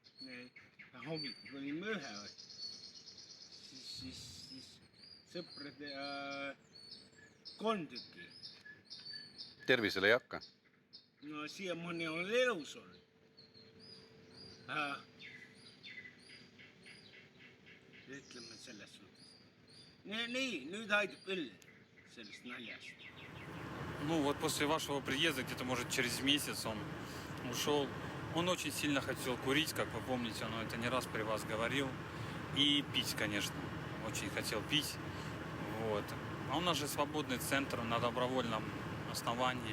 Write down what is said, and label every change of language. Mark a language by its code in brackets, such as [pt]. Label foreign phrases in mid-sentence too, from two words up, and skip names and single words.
[et] hommikul olime 1, siis sõprade 3 tükki. tervisele ei hakka? no siiamaani olen elus olnud. ütleme selles suhtes. nii, nüüd aitab küll sellest naljast. [ru] Ну вот после вашего приезда, где-то может через месяц он ушел. Он очень сильно хотел курить, как вы помните, он это не раз при вас говорил. И пить, конечно, очень хотел пить. Вот. А у нас же свободный центр на добровольном основании.